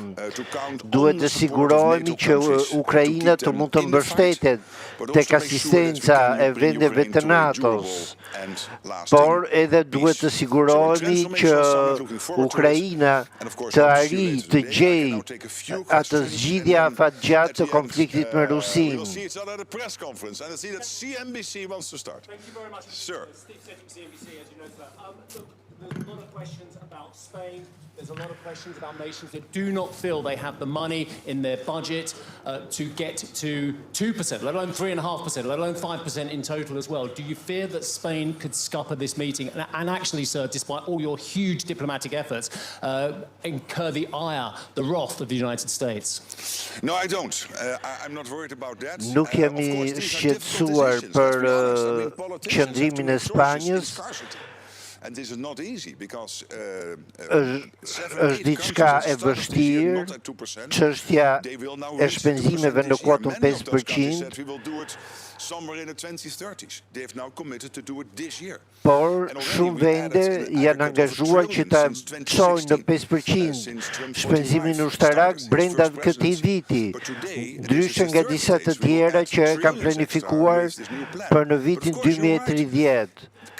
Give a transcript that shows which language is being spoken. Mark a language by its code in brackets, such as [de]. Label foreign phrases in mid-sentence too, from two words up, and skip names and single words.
[sq] Duhet të sigurohemi që Ukraina të mund të mbështetet tek asistenca e vendeve të NATO-s. Por edhe duhet të sigurohemi që Ukraina të arrijë të gjejë atë zgjidhje afatgjatë të konfliktit me Rusinë. [en] There's a lot of questions about Spain. There's a lot of questions about nations that do not feel they have the money in their budget to get to 2%, let alone 3.5%, let alone 5% in total as well. Do you fear that Spain could scupper this meeting and actually, sir, despite all your huge diplomatic efforts, incur the ire, the wrath of the United States? No, I don't. I'm not worried about that. [sq] Nuk jemi shqetësuar për qëndrimin e Spanjës. [en] And this is not easy because [sq] është diçka e vështirë, çështja e shpenzimeve në kuotën 5%. Por shumë vende janë angazhuar që ta çojnë në 5% shpenzimin ushtarak brenda këtij viti, ndryshe nga disa të tjera që kanë planifikuar për në vitin 2030.